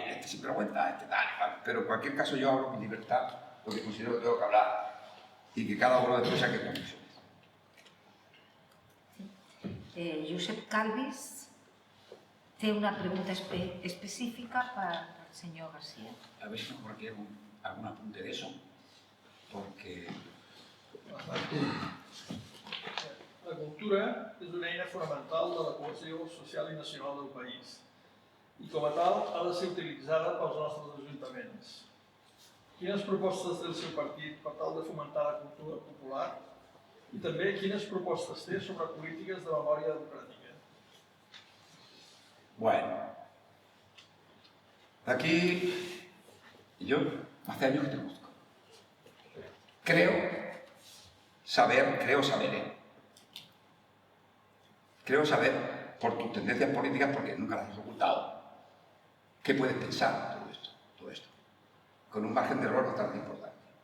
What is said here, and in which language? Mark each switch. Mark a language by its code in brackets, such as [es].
[es] Este siempre lo cuenta, este tal, pero en cualquier caso yo hablo con libertad porque considero que tengo que hablar y que cada uno después saque conclusiones. [ca] Josep Calvis té una pregunta específica [es] para el señor [ca] García. [es] A ver si mejor aquí hay algún apunte de eso, porque... [ca] La cultura és una eina fonamental de la cohesió social i nacional del país i com a tal ha de ser utilitzada pels nostres ajuntaments. Quines propostes té el seu partit per tal de fomentar la cultura popular i també quines propostes té sobre polítiques de memòria democràtica? [es] Bueno, aquí yo hace años que te conozco. Creo saber, Creo saber, por tus tendencias políticas, porque nunca las has ocultado, qué puedes pensar de todo esto, con un margen de error bastante importante.